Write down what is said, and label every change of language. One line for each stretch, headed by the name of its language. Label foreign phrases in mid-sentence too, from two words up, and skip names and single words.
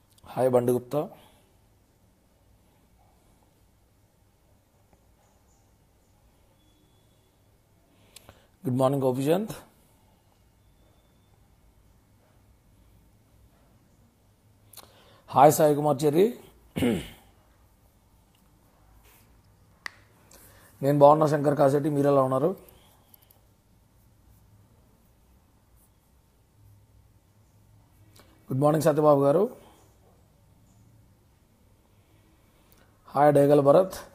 English: Hi Bandi Gupta. Good morning Gopichand. Hi Sai Kumar Cheri.
Telugu: నేను బాగున్నా శంకర్ కాసేటి, మీరు ఎలా ఉన్నారు?
English: Good morning
Telugu: సత్యబాబు గారు. హాయ్ డేగల్ భరత్.